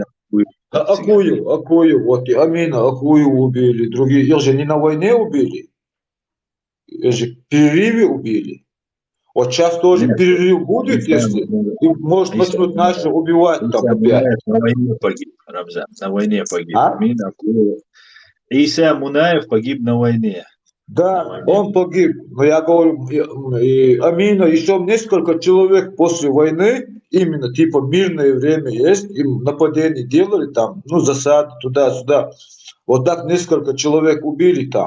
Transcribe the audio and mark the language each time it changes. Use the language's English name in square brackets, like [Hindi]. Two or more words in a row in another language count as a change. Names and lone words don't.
[Russian] Акую, вот и Амина Акую убили, другие, их же не на войне убили, их же в перерыве убили. Вот сейчас тоже Нет, перерыв будет, если и может начнут наши убивать там Иса опять. Мунаев на войне погиб, Рамзан, на войне погиб. А? Амин Акулов. Иса Мунаев погиб на войне. На Да, войне. он погиб. Но я говорю, Амина, еще несколько человек после войны, именно типа мирное время есть, им нападения делали там, ну, засады туда-сюда. Вот так несколько человек убили там.